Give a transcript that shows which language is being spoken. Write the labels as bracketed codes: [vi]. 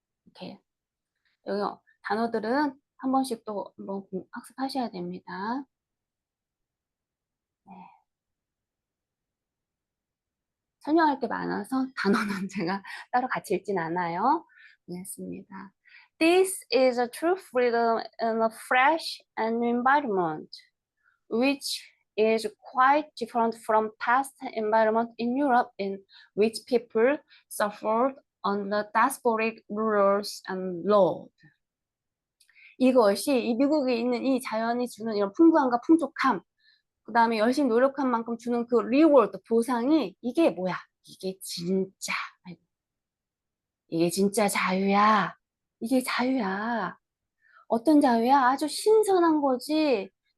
[ko] 이렇게 여기 단어들은 한 번씩 또 한번 학습하셔야 됩니다. 네. 설명할 게 많아서 단어는 제가 따로 같이 읽진 않아요. 알겠습니다. [en] This is a true freedom in a fresh and new environment, which is quite different from past environment in Europe in which people suffered under despotic rulers and laws. [ko] 이것이 이 미국에 있는 이 자연이 주는 이런 풍부함과 풍족함, 그 다음에 열심히 노력한 만큼 주는 그 리워드, 보상이 이게 뭐야? 이게 진짜, 이게 진짜 자유야. 이게 자유야. 어떤 자유야? 아주 신선한 거지.